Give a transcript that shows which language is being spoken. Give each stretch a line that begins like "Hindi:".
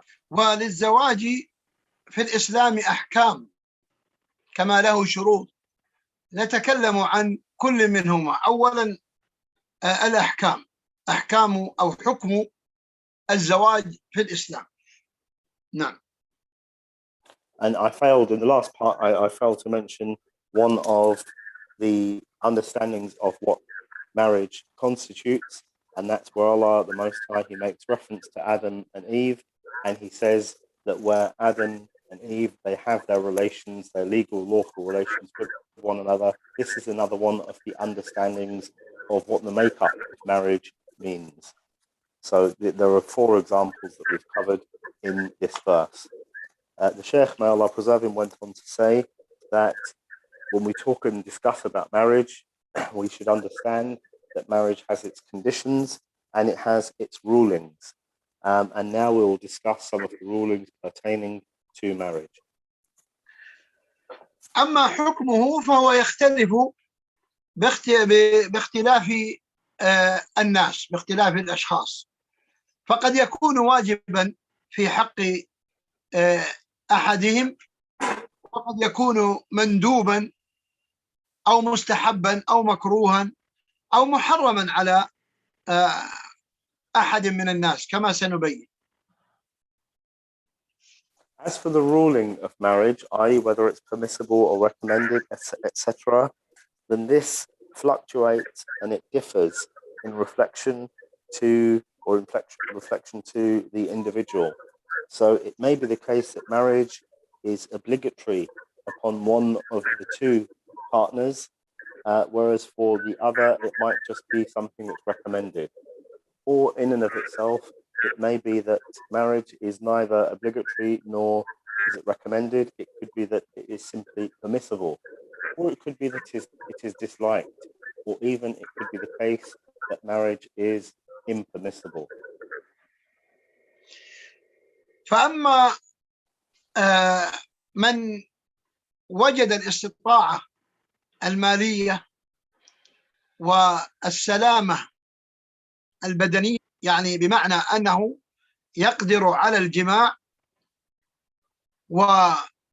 Arabic: وللزواج في الإسلام أحكام كما له شروط. نتكلم عن كل منهما. أولا الأحكام، أحكام أو حكم الزواج في الإسلام. نعم.
English: And I failed in the last part, I failed to mention one of the understandings of what marriage constitutes, and that's where Allah, the Most High, He makes reference to Adam and Eve, and He says that where Adam and Eve, they have their relations, their legal, lawful relations with one another, this is another one of the understandings of what the makeup of marriage means. So there are 4 examples that we've covered in this verse. The Shaykh, may Allah preserve him, went on to say that when we talk and discuss about marriage, we should understand that marriage has its conditions and it has its rulings. And now we will discuss some of the rulings pertaining to marriage.
Arabic: أما حكمه فهو يختلف باختلاف الناس، باختلاف الأشخاص. فقد يكون واجبا في حق أحدهم، وقد يكون مندوبا أو مستحبا أو مكروها أو محرما على أحد من الناس كما سنبين.
English: As for the ruling of marriage, i.e., whether it's permissible or recommended, etc., then this fluctuates and it differs in reflection to the individual. So it may be the case that marriage is obligatory upon one of the 2 partners, whereas for the other, it might just be something that's recommended. Or in and of itself, it may be that marriage is neither obligatory nor is it recommended. It could be that it is simply permissible, or it could be that it is disliked, or even it could be the case that marriage is impermissible.
Arabic: فأما من وجد الاستطاعة المالية والسلامة البدنية، يعني بمعنى أنه يقدر على الجماع ويقدر